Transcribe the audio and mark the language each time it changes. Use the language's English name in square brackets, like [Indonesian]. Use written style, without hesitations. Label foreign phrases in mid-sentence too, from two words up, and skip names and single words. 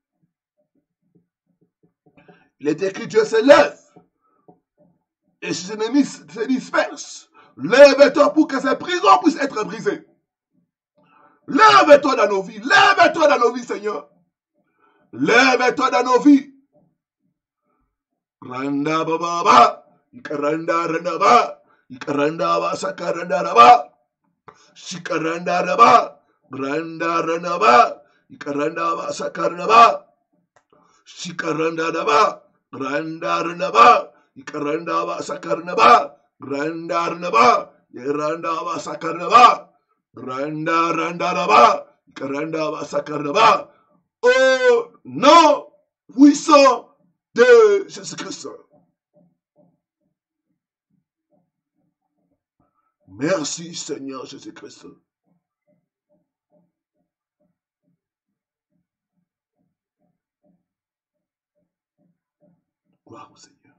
[French] Il est écrit, Dieu se lève et ses ennemis se dispersent. Lève-toi pour que ces prisons puissent être brisées. Lève-toi dans nos vies. Lève-toi dans nos vies, Seigneur. Lève-toi dans nos vies. Randa baba, ikaranda randa ba, ikaranda ba sakaranda raba, shikaranda raba, randa randa ba, ikaranda ba sakaranda ba, shikaranda raba, randa randa ba, ikaranda ba sakaranda ba, randa randa ba, iranda ba sakaranda ba. Randa, randa, raba, randa, sakaranda, ba. Au nom puissant de Jésus-Christ. Merci Seigneur Jésus-Christ. Gloire au Seigneur.